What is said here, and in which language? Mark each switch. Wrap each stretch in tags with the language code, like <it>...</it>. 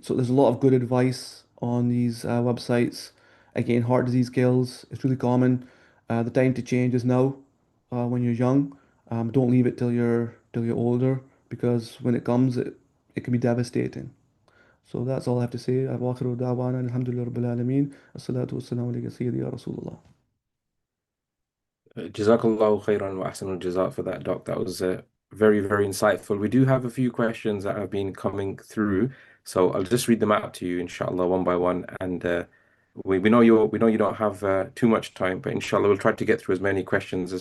<en>So there's a lot of good advice on these websites. Again, heart disease kills. It's really common. The time to change is now, when you're young. Don't leave it till you're older, because when it comes, it can be devastating. So that's all I have to say.</en> <ar>وآخر دعوانا الحمد لله رب العالمين الصلاة والسلام عليك سيدي يا رسول الله. Jazakallahu khairan wa ahsanul jazak</ar> <en>for that, Doc. That was very, very insightful. We do have a few questions that have been coming through, so I'll just read them out to you, inshallah, one by one. And we know you don't have too much time, but inshallah we'll try to get through as many questions as</en>